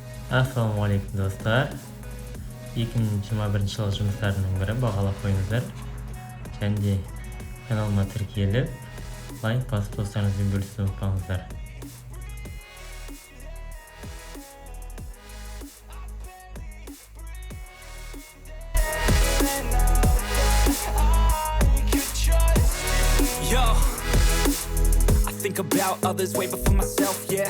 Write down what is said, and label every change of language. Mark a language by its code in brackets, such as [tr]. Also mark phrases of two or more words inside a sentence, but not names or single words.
[kk] Ассалаумағалейкүм достар. 2021 жылғы жұмыстарымның бірі бағалап қойыңыздар. Және де каналыма тіркеліп, лайк басып достарыңызбен бөлісуді ұмытпаңыздар. [en] Yo, I think about others way before myself, yeah.